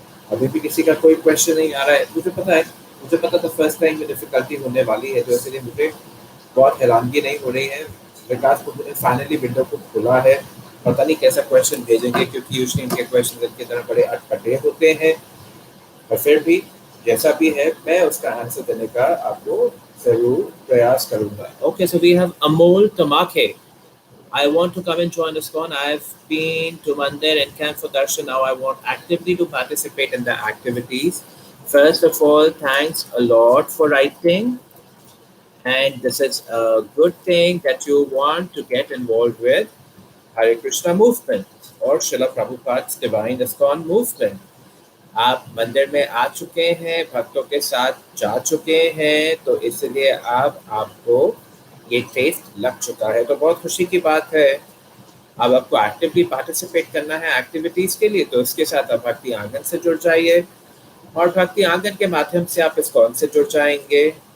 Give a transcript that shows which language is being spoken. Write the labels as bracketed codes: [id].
[hi] अभी भी किसी का कोई क्वेश्चन नहीं आ रहा है. मुझे पता था फर्स्ट टाइम में डिफिकल्टी होने वाली है, तो इसलिए मुझे बहुत हैरानगी नहीं हो रही है. विकास प्रभु ने फाइनली विंडो को खोला है. पता नहीं कैसा क्वेश्चन भेजेंगे, क्योंकि यूजुअली इनके क्वेश्चन इनकी तरह बड़े अटपटे होते हैं. और फिर भी जैसा भी है, मैं उसका आंसर देने का आपको जरूर प्रयास करूंगा. [en] Okay, so we have Amol Tamakhe. I want to come and join ISKCON. I've been to Mandir and camp for darshan. Now I want actively to participate in the activities. First of all, thanks a lot for writing. And this is a good thing that you want to get involved with Hare Krishna movement or Srila Prabhupada's Divine ISKCON movement. [hi] आप मंदिर में आ चुके हैं, भक्तों के साथ जा चुके हैं, तो इसलिए आपको ये टेस्ट लग चुका है, तो बहुत खुशी की बात है. अब आपको एक्टिवली पार्टिसिपेट करना है एक्टिविटीज के लिए, तो इसके साथ आप भक्ति आंगन से जुड़ जाइए, और भक्ति आंगन के माध्यम से आप ISKCON से जुड़ जाएंगे.